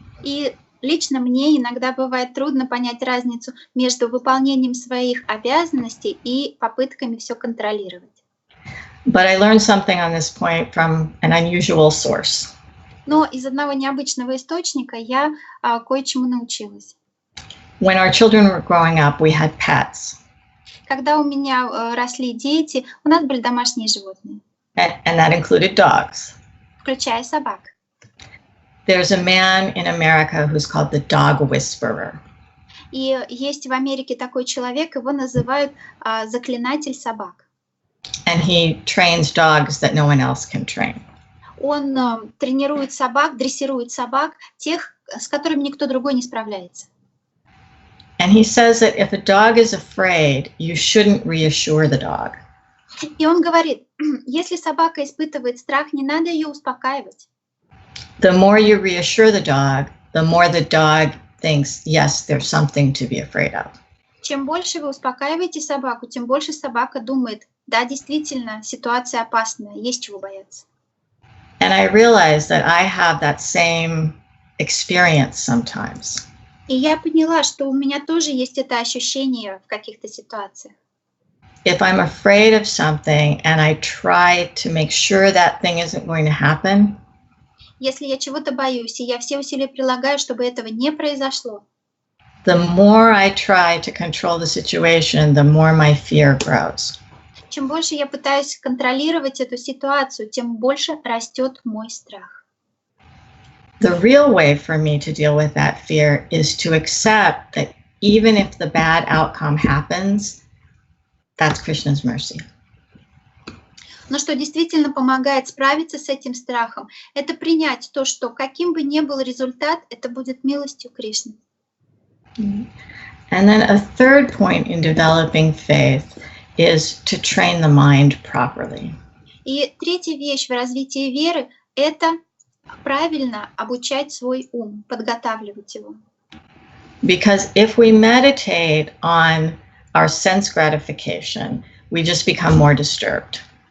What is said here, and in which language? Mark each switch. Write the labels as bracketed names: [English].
[Russian] И лично мне иногда бывает трудно понять разницу между выполнением своих обязанностей и попытками все контролировать. [English] But I learned something on this point from an unusual source. [Russian] Но из одного необычного источника я кое-чему научилась. [English] When our children were growing up, we had pets. [Russian] Когда у меня росли дети, у нас были домашние животные. [English] And that included dogs. [Russian] Включая собак. [English] There's a man in America who's called the dog whisperer. [Russian] И есть в Америке такой человек, его называют заклинатель собак. [English] And he trains dogs that no one else can train. [Russian] Он тренирует собак, дрессирует собак, тех, с которыми никто другой не справляется. [English] And he says that if a dog is afraid, you shouldn't reassure the dog. [Russian] И он говорит, если собака испытывает страх, не надо ее успокаивать. [English] The more you reassure the more the dog thinks, yes, there's something to be afraid of. [Russian] Чем больше вы успокаиваете собаку, тем больше собака думает, да, действительно, ситуация опасная, есть чего бояться. [English] And I realized that I have that same experience sometimes. [Russian] И я поняла, что у меня тоже есть это ощущение в каких-то ситуациях. [English] If I'm afraid of something and I try to make sure that thing isn't going to happen, [Russian] если я чего-то боюсь, и я все усилия прилагаю, чтобы этого не произошло, [English] the more I try to control the situation, the more my fear grows. [Russian] Чем больше я пытаюсь контролировать эту ситуацию, тем больше растет мой страх. [English] The real way for me to deal with that fear is to accept that even if the bad outcome happens, that's Krishna's mercy. [Russian] Но что действительно помогает справиться с этим страхом, это принять то, что каким бы ни был результат, это будет милостью Кришны. [English] And then a third point in developing faith is to train the mind properly. [Russian] И третья вещь в развитии веры – это правильно обучать свой ум, подготавливать его. [English] Because if we meditate on our sense gratification, we just become more disturbed.